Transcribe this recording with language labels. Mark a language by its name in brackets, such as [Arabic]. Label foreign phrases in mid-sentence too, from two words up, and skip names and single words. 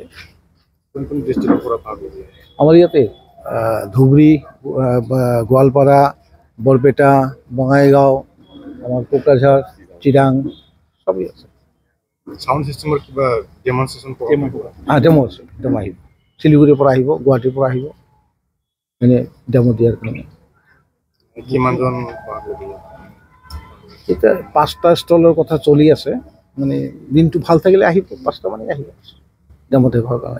[Assamese] কোন কোন ডিষ্ট্ৰিক্টৰ পৰা ভাগ ল'ব? আমাৰ ইয়াতে ধুবুৰী গোৱালপাৰা বৰপেটা বঙাইগাঁও আমাৰ কোকৰাঝাৰ চিৰাং সবই আছে। [English] sound system [Assamese] কিবা ডেমনষ্ট্ৰেশ্যন ডেমো আছে ডেমো আহিব শিলিগুৰিৰ পৰা আহিব গুৱাহাটীৰ পৰা আহিব এনে ডেমো দিয়াৰ কাৰণে। কিমানজন ভাগ ল'ব? এতিয়া 5টা ষ্টলৰ কথা চলি আছে মানে দিনটো ভাল থাকিলে আহিব 5টা মানে আহিব ডেমো দেখাৰ কাৰণে।